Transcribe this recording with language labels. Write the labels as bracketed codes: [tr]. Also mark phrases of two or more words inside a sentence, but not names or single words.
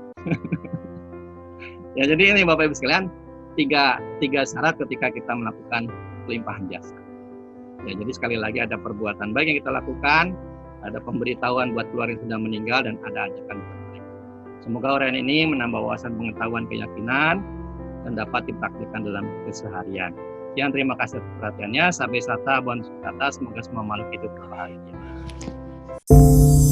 [id] Ya, jadi ini Bapak Ibu sekalian, tiga syarat ketika kita melakukan pelimpahan jasa. Ya, jadi sekali lagi ada perbuatan baik yang kita lakukan, ada pemberitahuan buat keluarga yang sudah meninggal, dan ada ajakan buat mereka. Semoga orang ini menambah wawasan, pengetahuan, keyakinan, dan dapat dipraktikkan dalam keseharian. Sekian, terima kasih atas perhatiannya. [pi] Sabe sata, bon sukata, [id] semoga semua makhluk hidup berbahagia.